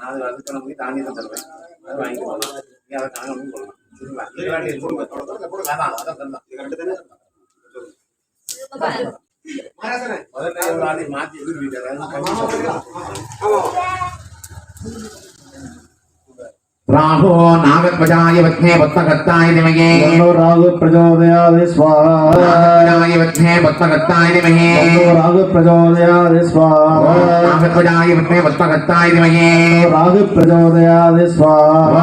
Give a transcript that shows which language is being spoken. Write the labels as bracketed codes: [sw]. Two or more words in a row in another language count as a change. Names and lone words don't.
[ta] நான் அதுக்கு நான் போய் தாண்டி தான் தருவேன். அதை வாங்கிட்டு போகலாம். நீ அதை தாங்கணும்னு சொல்லலாம். சரிங்களா? இதுக்காண்டி போடுங்க. போடுங்க. அதான் அதான் தரலாம். இது ரெண்டு தானே? முதல்ல ஒரு ஆளை மாத்தி எதிர்விட்டாரு. [sa] राहो नागध्वजाय वत्ने पद्मकर्ताय धीमहि तन्नो राहु प्रचोदयात् स्वाहा नागध्वजाय वत्ने पद्मकर्ताय धीमहि तन्नो राहु प्रचोदयात् स्वाहा नागध्वजाय वत्ने पद्मकर्ताय धीमहि राहु प्रचोदयात् स्वाहा